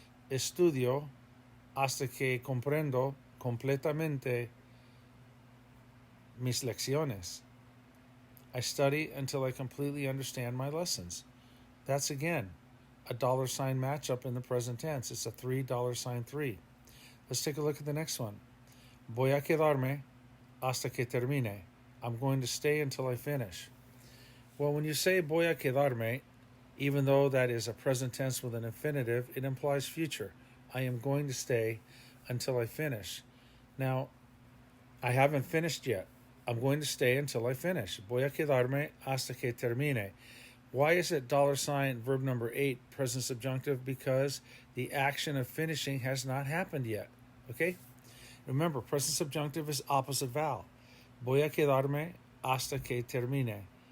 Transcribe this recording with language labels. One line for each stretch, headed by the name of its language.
Spanish: Estudio hasta que comprendo completamente mis lecciones.
English: I study until I completely understand my lessons. That's again a $sign matchup in the present tense. It's a $3 3. Let's take a look at the next one.
Spanish: Voy a quedarme hasta que termine.
English: I'm going to stay until I finish. Well, when you say
Spanish: voy a quedarme,
English: even though that is a present tense with an infinitive, it implies future. I am going to stay until I finish. Now, I haven't finished yet. I'm going to stay until I finish.
Spanish: Voy a quedarme hasta que termine.
English: Why is it $, verb number 8, present subjunctive? Because the action of finishing has not happened yet. Okay? Remember, present subjunctive is opposite vowel.
Spanish: Voy a quedarme hasta que termine.